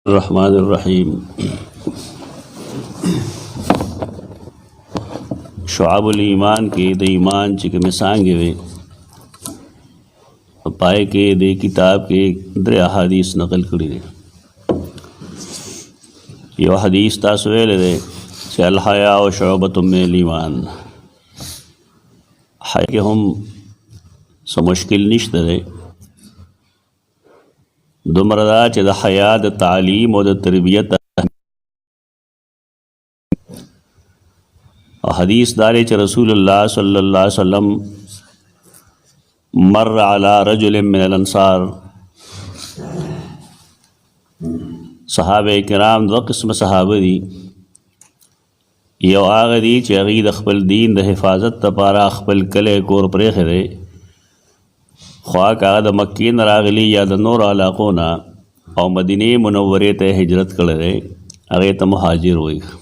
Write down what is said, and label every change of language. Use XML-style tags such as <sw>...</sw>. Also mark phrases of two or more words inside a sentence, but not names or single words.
<ps>الرحمن الرحیم شعب الایمان کې د ایمان چې کومې څانګې وي په پای کې د کتاب کې درې احادیث نقل کړي دي. یو حدیث تاسو ویلی دی چې</ps> <ar>الحیا شعبة من الایمان.</ar> <ps>حیا کې هم څه مشکل نشته دی، دومره دا چې د حیا د تعلیم او د تربیت او حدیث داري چې رسول الله</ps> <ar>صلی الله علیه وسلم مر على رجل من الانصار.</ar> <ps>صحابه کرام دو قسم صحابه دي، یو هغه دي چې هغوی د خپل دین د حفاظت لپاره خپل کلی کور پرېښی دی، خواک هغه د مکې نه راغلي یا د نور علاقو نه او مدینې منورې ته هجرت کړی دی، هغې ته مهاجر وایي.</ps>